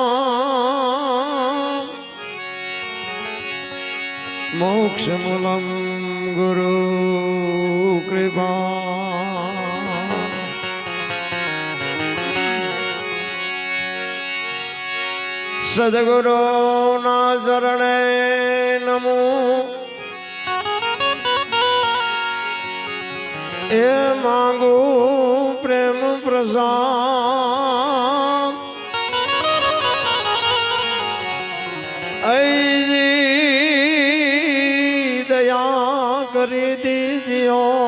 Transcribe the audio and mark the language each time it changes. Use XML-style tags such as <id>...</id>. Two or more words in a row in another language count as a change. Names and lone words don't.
<sa>मोक्ष मूलम गुरु कृपा</sa> <gu>સદગુરુ ના શરણે નમો એ માંગો પ્રેમ પ્રસાદ</gu> <hi>ऐजी दया कर दीजियो</hi>